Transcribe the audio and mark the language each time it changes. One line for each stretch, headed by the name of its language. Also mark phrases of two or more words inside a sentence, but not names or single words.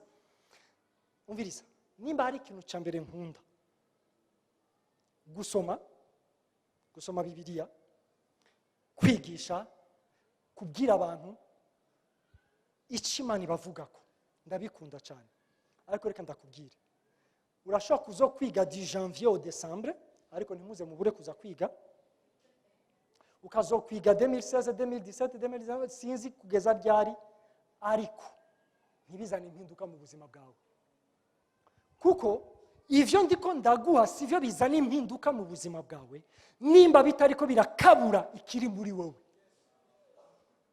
Rundi: Umviriza, nimba hari ikintu cya mbere nkunda gusoma Bibiliya, kwigisha, kubwira abantu icyo Imana ibavugako, ndabikunda cyane. Ariko reka ndakubwire, urashobora kuzo kwiga
French: di janvier au décembre,
Rundi: ariko ntimuze mubure kuza kwiga, ukazokwiga 2016 2017 2019 sinzi kugeza ryari, ariko ntibizane impinduka mu buzima bwawe. Kuko ivyo ndiko ndaguha sivyo bizana impinduka mu buzima bwawe nimba bitariko birakabura ikiri muri wowe.